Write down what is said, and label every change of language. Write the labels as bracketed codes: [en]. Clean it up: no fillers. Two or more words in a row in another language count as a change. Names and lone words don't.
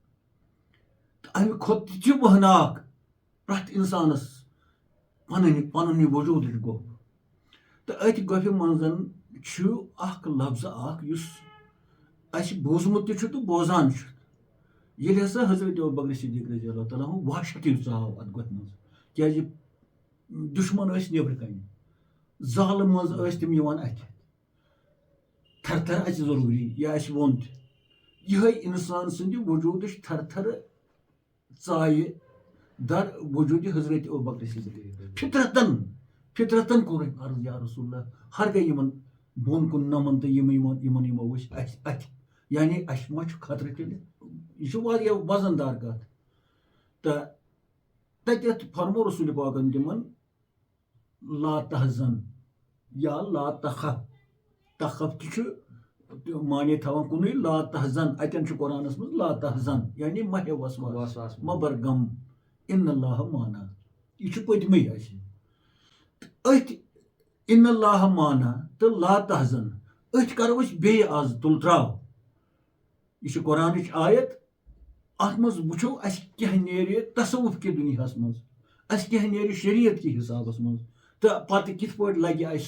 [ks] تہٕ امہِ کھۄتہٕ تہِ چھُ وہناک پرٛٮ۪تھ اِنسانس پنُن یہِ وجوٗدٕچ گۄپھ تہٕ أتھۍ گۄپھِ منٛز چھُ اکھ لفظہٕ اکھ یُس اَسہِ بوٗزمُت تہِ چھُ تہٕ بوزان چھُ. ییٚلہِ ہسا حضرت ابوبکر صدیق [ar] رضی اللہ تعالیٰ [ks] ہُن وحشتٕے ژاو اتھ گۄپھِ منٛز کیٛازِ دُشمن ٲسۍ نیبرٕ کنہِ زالہٕ منٛز ٲسۍ تِم یِوان اَتھِ تھر تھر اَژِ ضروٗری یا اَسہِ ووٚن تہِ یِہے اِنسان سٕنٛدِ وجوٗدٕچ تھر تھر ژایہِ در وجوٗدِ حضرت ابوبکر صدیق فطرتن کوٚر أمۍ عرض [ar] یا رسول اللہ [ks] ہر گٔے یِمن بۄن کُن نمن تہٕ یِمن یِمو وٕچھ اَسہِ اَتھِ یعنی اَسہِ ما چھُ خطرٕ تیٚلہِ یہِ چھُ واریاہ وزن دار کتھ تہٕ تتٮ۪تھ فرمو رسول پاکن تِمن [ar] لا تحزن یا لا تخف تخف [ks] تہِ چھُ معنے تھاوان کُنُے [ar] لا تحزن [ks] اَتٮ۪ن چھُ قرآنس منٛز [ar] لا تحزن [ks] یعنی مہ ہےٚ وسواس مہ بر غم [ar] اِن اللہ مانا [ks] یہِ چھُ پٔتمٕے اَسہِ أتھۍ [ar] اِن اللہ مانا [ks] تہٕ [ar] لا تحزن [ks] أتھۍ کرو أسۍ بیٚیہِ آز تُل تراو یہِ چھِ قرآنٕچ آیت اتھ منٛز وٕچھو اَسہِ کیٛاہ نیرِ تصوُف کہِ دُنیاہس منٛز اَسہِ کیٛاہ نیرِ شریعت کہِ حسابس منٛز تہٕ پتہٕ کِتھ پٲٹھۍ لگہِ اَسہِ